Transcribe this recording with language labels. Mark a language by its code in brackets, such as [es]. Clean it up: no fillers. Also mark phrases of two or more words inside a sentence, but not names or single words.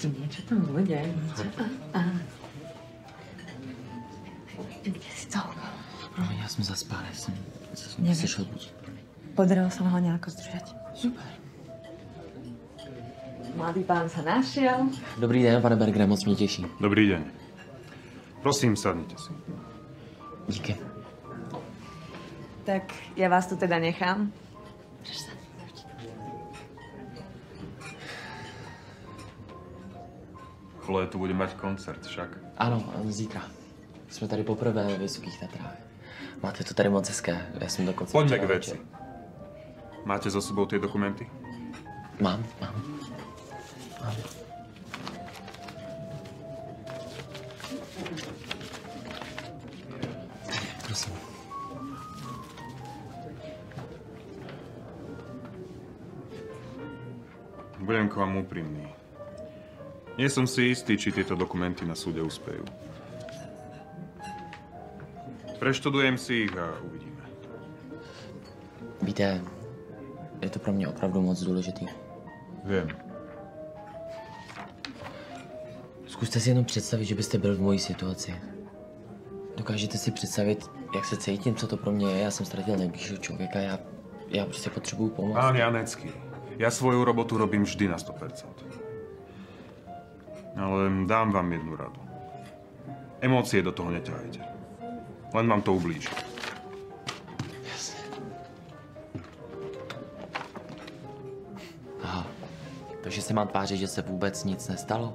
[sk] Niečo tam bude. Kde si to? Promiň, ja som zaspal, ja som sešel buď. Podarilo sa ho nejako zdržať. Super. Mladý pán sa našiel. [cs] Dobrý den, pane Bergere, moc mě těší. [sk] Dobrý deň. Prosím, sadnite si. [cs] Díky. [sk] Tak ja vás tu teda nechám. Chloe tu bude mať koncert však. [cs] Ano, zítra. Jsme tady poprvé ve Vysokých Tatrách. Máte to tady moc hezké, já jsem dokonce... [sk] Poďme k veci. Máte za sebou tie dokumenty? Mám. Prosím. Budem k vám úprimný. Nie som si istý, či tieto dokumenty na súde uspejú. Preštudujem si ich a uvidíme. [cs] Víte, je to pro mě opravdu moc důležitý. [sk] Viem. [cs] Zkuste si jenom představit, že byste byl v mojí situaci. Dokážete si představit, jak se cítím, co to pro mě je? Já jsem ztratil nejbližšího člověka, já prostě potřebuju pomoc. [sk] Pán Janecký, ja svoju robotu robím vždy na 100%. Ale dám vám jednu radu. Emócie do toho neťahajte. Len vám to ublíži. [cs] Jasně. Aha, takže se mám tvářit, že se vůbec nic nestalo?